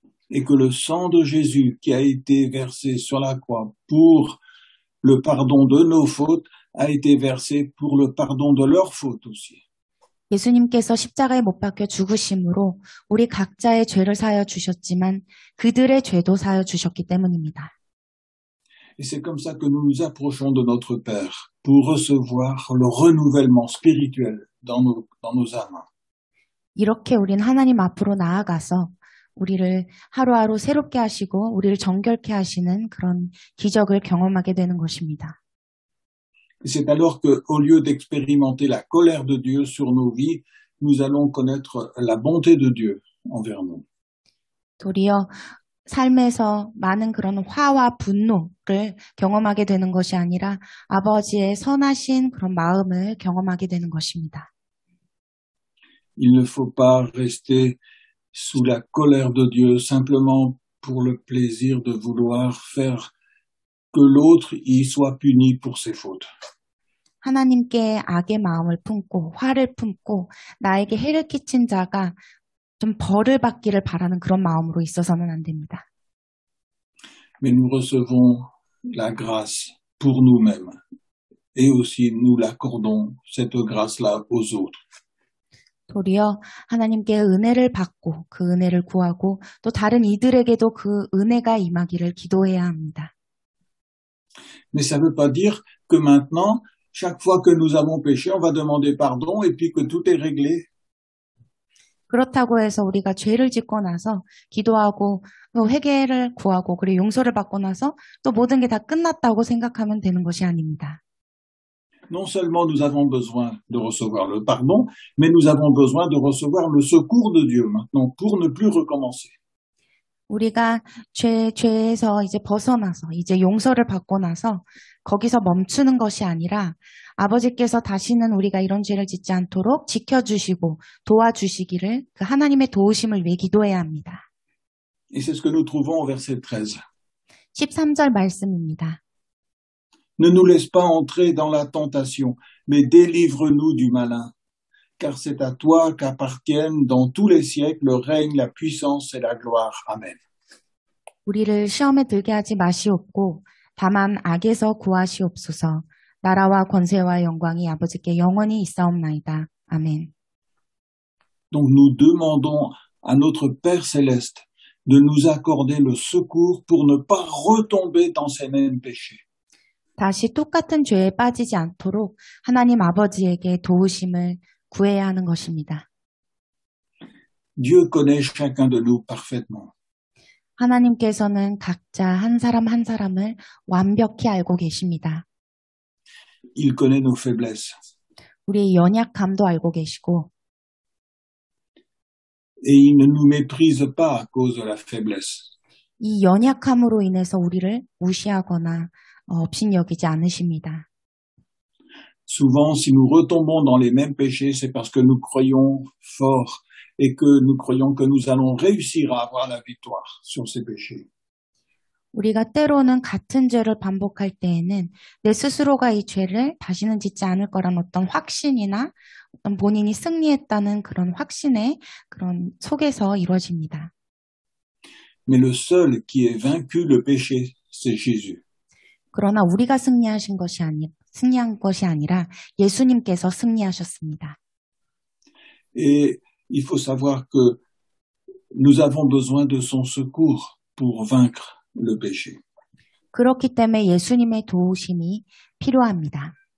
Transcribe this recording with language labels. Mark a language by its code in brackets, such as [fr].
[fr] Et que le sang de Jésus qui a été versé sur la croix pour le pardon de nos fautes a été versé pour le pardon de leurs fautes aussi. [ko] 예수님께서 십자가에 못 박혀 죽으심으로 우리 각자의 죄를 사하여 주셨지만 그들의 죄도 사하여 주셨기 때문입니다. [fr] Et c'est comme ça que nous nous approchons de notre Père pour recevoir le renouvellement spirituel dans nos âmes. [ko] 이렇게 우린 하나님 앞으로 나아가서 우리를 하루하루 새롭게 하시고 우리를 정결케 하시는 그런 기적을 경험하게 되는 것입니다. [fr] Et c'est alors qu'au lieu d'expérimenter la colère de Dieu sur nos vies, nous allons connaître la bonté de Dieu envers nous. [ko] 도리어 삶에서 많은 그런 화와 분노를 경험하게 되는 것이 아니라 아버지의 선하신 그런 마음을 경험하게 되는 것입니다. [fr] Il ne faut pas rester sous la colère de Dieu simplement pour le plaisir de vouloir faire que l'autre y soit puni pour ses fautes. [ko] 하나님께 악의 마음을 품고 화를 품고 나에게 해를 끼친 자가 좀 벌을 받기를 바라는 그런 마음으로 있어서는 안 됩니다. [fr] Mais nous recevons la grâce pour nous-mêmes et aussi nous l'accordons, cette grâce-là, aux autres. [ko] 도리어 하나님께 은혜를 받고 그 은혜를 구하고 또 다른 이들에게도 그 은혜가 임하기를 기도해야 합니다. [fr] Mais ça ne veut pas dire que maintenant, chaque fois que nous avons péché, on va demander pardon et puis que tout est réglé. [ko] 그렇다고 해서 우리가 죄를 짓고 나서 기도하고 또 회개를 구하고 그리고 용서를 받고 나서 또 모든 게 다 끝났다고 생각하면 되는 것이 아닙니다. [fr] Non seulement nous avons besoin de recevoir le pardon, mais nous avons besoin de recevoir le secours de Dieu maintenant pour ne plus recommencer. [ko] 우리가 죄에서 이제 벗어나서 이제 용서를 받고 나서 거기서 멈추는 것이 아니라 아버지께서 다시는 우리가 이런 죄를 짓지 않도록 지켜주시고 도와주시기를 그 하나님의 도우심을 위해 기도해야 합니다. [fr] Et c'est ce que nous trouvons au verset 13. [ko] 13절 말씀입니다. [fr] Ne nous laisse pas entrer dans la tentation, mais délivre-nous du malin. Car c'est à toi qu'appartiennent dans tous les siècles le règne, la puissance et la gloire. Amen. [ko] 우리를 시험에 들게 하지 마시옵고 다만 악에서 구하시옵소서. 나라와 권세와 영광이 아버지께 영원히 있사옵나이다. 아멘. [fr] Donc nous demandons à notre Père céleste de nous accorder le secours pour ne pas retomber dans ces mêmes péchés. [ko] 다시 똑같은 죄에 빠지지 않도록 하나님 아버지에게 도우심을 구해야 하는 것입니다. [fr] Dieu connaît chacun de nous parfaitement. [ko] 하나님께서는 각자 한 사람 한 사람을 완벽히 알고 계십니다. [fr] Il connaît nos faiblesses. [ko] 우리의 연약함도 알고 계시고 [fr] Et il ne nous méprise pas à cause de la faiblesse. [ko] 이 연약함으로 인해서 우리를 무시하거나 업신여기지 않으십니다. [fr] Souvent, si nous retombons dans les mêmes péchés, c'est parce que nous croyons fort et que nous croyons que nous allons réussir à avoir la victoire sur ces péchés. [ko] 우리가 때로는 같은 죄를 반복할 때에는 내 스스로가 이 죄를 다시는 짓지 않을 거란 어떤 확신이나 어떤 본인이 승리했다는 그런 확신의 그런 속에서 이루어집니다. [fr] Mais le seul qui ait vaincu le péché, c'est Jésus. [ko] 그러나 우리가 승리한 것이 아니라 예수님께서 승리하셨습니다. [fr] Et il faut savoir que nous avons besoin de son secours pour vaincre le péché. [ko] 그렇기 때문에 예수님의 도우심이 필요합니다.